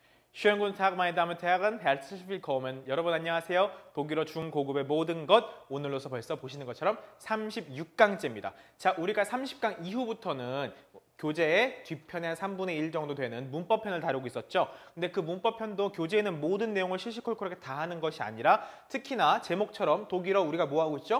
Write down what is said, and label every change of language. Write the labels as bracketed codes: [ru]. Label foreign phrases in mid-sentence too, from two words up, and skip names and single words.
[de] Schönen guten Tag, meine Damen und Herren. Herzlich willkommen. [ko] 여러분 안녕하세요. 독일어 중고급의 모든 것 오늘로서 벌써 보시는 것처럼 36강째입니다. 자, 우리가 30강 이후부터는 교재의 뒷편의 3분의 1 정도 되는 문법편을 다루고 있었죠. 근데 그 문법편도 교재에 있는 모든 내용을 시시콜콜하게 다 하는 것이 아니라 특히나 제목처럼 독일어 우리가 뭐 하고 있죠?